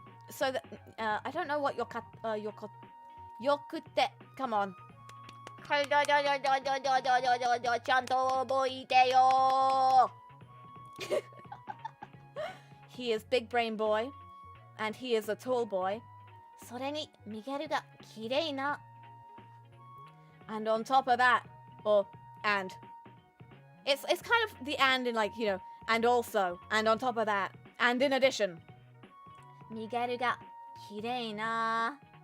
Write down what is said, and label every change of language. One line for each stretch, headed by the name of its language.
English: So that, I don't know what
Japanese: よくって。
English: Come on.
Japanese: ちゃんと覚えてよ。
English: He is big brain boy, and he is a tall boy.
Japanese: それにミゲルが綺麗な。
English: And on top of that, or and. It's kind of the and in like, you know, and also, and on top of that, and in addition.
Japanese: Miguel が綺麗な.